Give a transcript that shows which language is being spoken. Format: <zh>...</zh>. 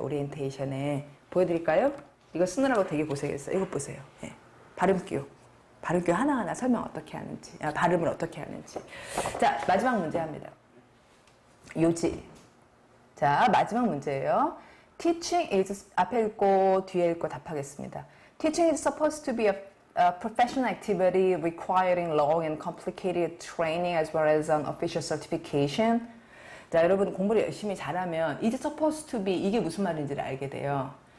<ko>오리엔테이션에. 보여드릴까요? 이거 쓰느라고 되게 고생했어요. 이거 보세요. 네. 발음기호 하나하나 설명 어떻게 하는지, 발음을 어떻게 하는지. 자, 마지막 문제 합니다. 요지. 자, 마지막 문제예요. Teaching is, 앞에 읽고 뒤에 읽고 답하겠습니다.</ko> <en>Teaching is supposed to be a professional activity requiring long and complicated training as well as an official certification.</en> <ko>자, 여러분 공부를 열심히 잘하면 is supposed to be 이게 무슨 말인지를 알게 돼요.</ko>